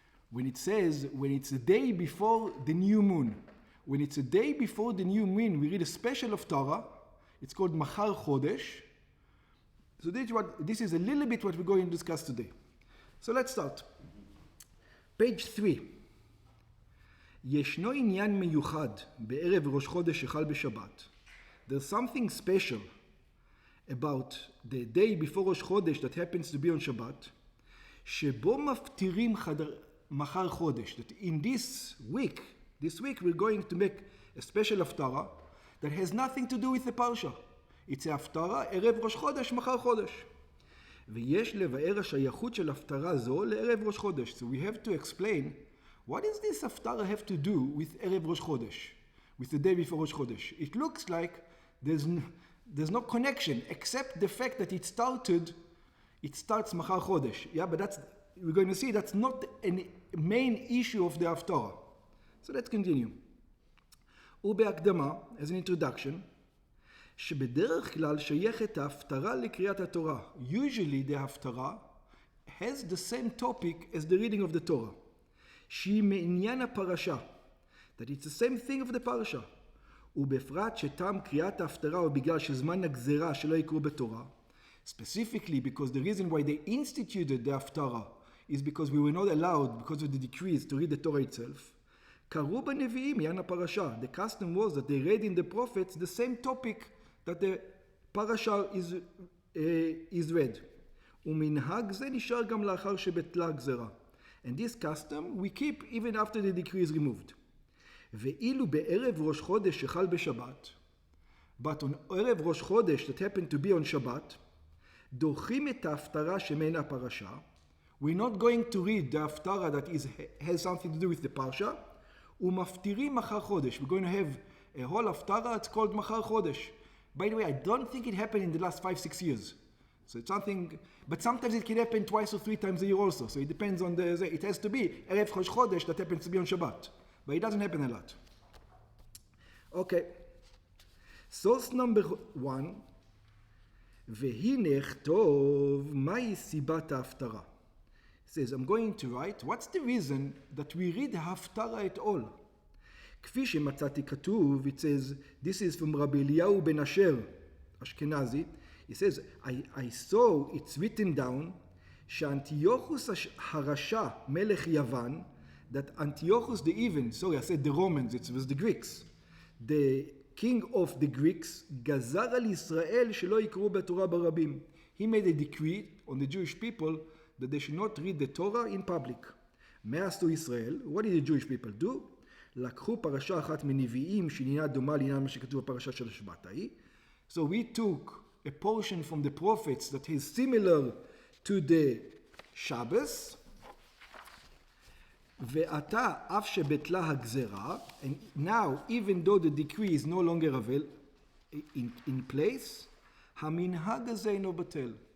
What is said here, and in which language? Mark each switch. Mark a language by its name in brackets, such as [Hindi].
[English] When it's the day before the new moon. When it's a day before the new moon, we read a special haftarah. It's called Machar Chodesh. So this is a little bit what we're going to discuss today. So let's start. Page 3. [Hebrew] ישנו עניין מיוחד בערב ראש חודש שחל בשבת. [English] There's something special about the day before Rosh Chodesh that happens to be on Shabbat, [Hebrew] שבו מפטירים מחר חודש. [English] That in this week we're going to make a special haftarah that has nothing to do with the parsha. It's a haftarah, [Hebrew] ערב ראש חודש, מחר חודש. ויש לבאר השייכות של הפטרה זו לערב ראש חודש. [English] So we have to explain, what does this haftarah have to do with ערב ראש חודש, with the day before Rosh Chodesh? It looks like there's no connection except the fact that it starts מחר חודש. Yeah, but we're going to see that's not a main issue of the haftarah. So let's continue. [Hebrew] ובהקדמה, [English] as an introduction, [Hebrew] שבדרך כלל שייכת ההפטרה לקריאת התורה. [English] Usually the haftarah has the same topic as the reading of the Torah. [Hebrew] שהיא מעניין הפרשה. [English] That it's the same thing of the parasha. [Hebrew] ובפרט שטעם קריאת ההפטרה הוא בגלל שזמן הגזירה שלא יקראו בתורה. [English] Specifically because the reason why they instituted the haftarah is because we were not allowed, because of the decrees, to read the Torah itself. [Hebrew] קראו בנביאים עניין הפרשה. [English] The custom was that they read in the prophets the same topic that the parasha is read. [Hebrew] ומנהג זה נשאר גם לאחר שבטלה הגזרה. [English] And this custom we keep even after the decree is removed. [Hebrew] ואילו בערב ראש חודש שחל בשבת, [English] but on [Hebrew] ערב ראש חודש [English] that happened to be on Shabbat, [Hebrew] דוחים את ההפטרה שמנה הפרשה. [English] We're not going to read the haftarah that has something to do with the parsha. [Hebrew] ומפטירים מחר חודש. [English] We're going to have a whole haftarah, it's called מחר חודש. By the way, I don't think it happened in the last 5-6 years. So it's something, but sometimes it can happen 2 or 3 times a year also. So it depends on it has to be Erev Rosh Chodesh that happens to be on Shabbat. But it doesn't happen a lot. Okay. Source number 1. [Hebrew] והנה כתוב מהי סיבת ההפטרה. [English] It says, I'm going to write, what's the reason that we read haftarah at all? [Hebrew] כפי שמצאתי כתוב, [English] it says, this is from Rabbi Eliyahu ben Asher, Ashkenazi. He says, I saw it's written down, [Hebrew] שאנטיוכוס הרשע, מלך יוון, [English] that Antiochus the Even, sorry, I said the Romans, it was the Greeks, the king of the Greeks, [Hebrew] גזר על ישראל שלא יקראו בתורה ברבים. [English] He made a decree on the Jewish people that they should not read the Torah in public. [Hebrew] מה עשו ישראל? [English] What did the Jewish people do? [Hebrew] לקחו פרשה אחת מנביאים שעניינה דומה לעניין מה שכתוב בפרשה של השבת ההיא. [English] So we took a portion from the prophets that is similar to the Shabbos, [Hebrew] ועתה אף שבטלה הגזרה, [English] and now even though the decree is no longer in place, [Hebrew] המנהג הזה אינו בטל.